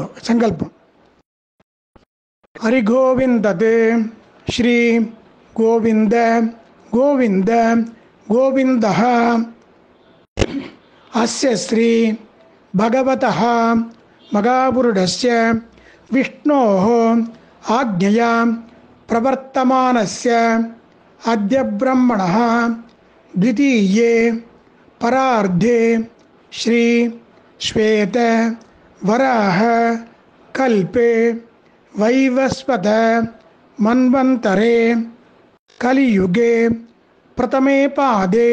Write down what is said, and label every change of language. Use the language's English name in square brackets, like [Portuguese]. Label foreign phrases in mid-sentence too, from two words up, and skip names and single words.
[Sanskrit] सङ्कल्पम्। हरिगोविन्दतु श्री गोविन्द गोविन्द गोविन्दः अस्य श्री भगवतः महापुरुषस्य विष्णोः आज्ञया प्रवर्तमानस्य अद्य ब्रह्मणः द्वितीये परार्धे श्री श्वेत वराह कल्पे वैवस्वत मन्वन्तरे कलियुगे प्रथमे पादे